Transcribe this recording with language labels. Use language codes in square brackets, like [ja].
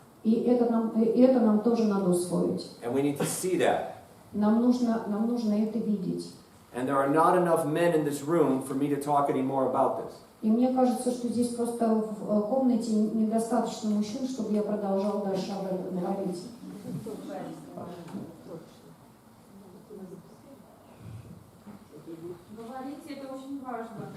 [ru] И это нам тоже надо усвоить. [en] And we need to see that. [ru] Нам нужно это видеть. [en] And there are not enough men in this room for me to talk any more about this. [ru] И мне кажется, что здесь просто в комнате недостаточно мужчин, чтобы я продолжал дальше об этом говорить. Говорить это очень важно.